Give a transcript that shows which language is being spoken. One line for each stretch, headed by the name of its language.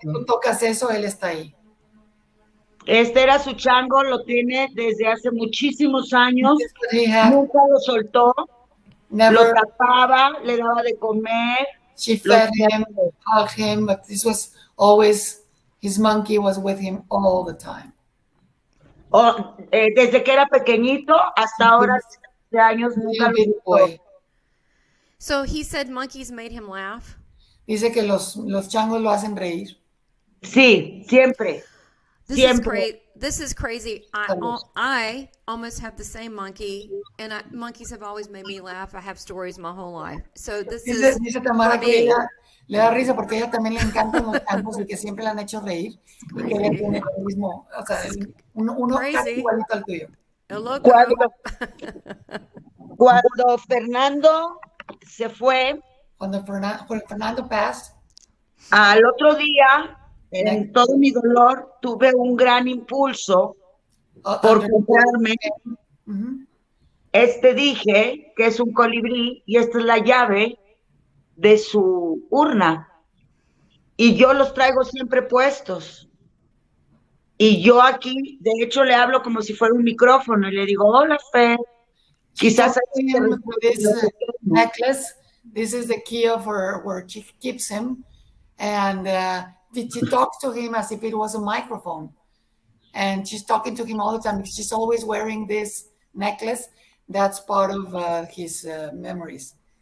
Spanish: que tú tocas eso, él está ahí. Este era su chango, lo tiene desde hace muchísimos años. Nunca lo soltó. Lo tapaba, le daba de comer.
English: She fed him, hugged him, but this was always, his monkey was with him all the time.
Spanish: Desde que era pequeñito hasta ahora, de años, nunca lo soltó.
English: So he said monkeys made him laugh.
Spanish: Dice que los changos lo hacen reír. Sí, siempre.
English: This is crazy. I almost have the same monkey, and monkeys have always made me laugh. I have stories my whole life. So
Spanish: dice Tamara que ella le da risa porque a ella también le encantan los changos y que siempre la han hecho reír. Y que ella tiene el mismo, o sea, uno casi igualito al tuyo. Cuando Fernando se fue, cuando Fernando
English: passed,
Spanish: al otro día, en todo mi dolor, tuve un gran impulso por comprarme dije que es un colibrí y esta es la llave de su urna y yo los traigo siempre puestos y yo aquí, de hecho, le hablo como si fuera un micrófono y le digo, hola, Fer. Quizás
English: this necklace, this is the key of where she keeps him, and she talks to him as if it was a microphone, and she's talking to him all the time because she's always wearing this necklace. That's part of his memories.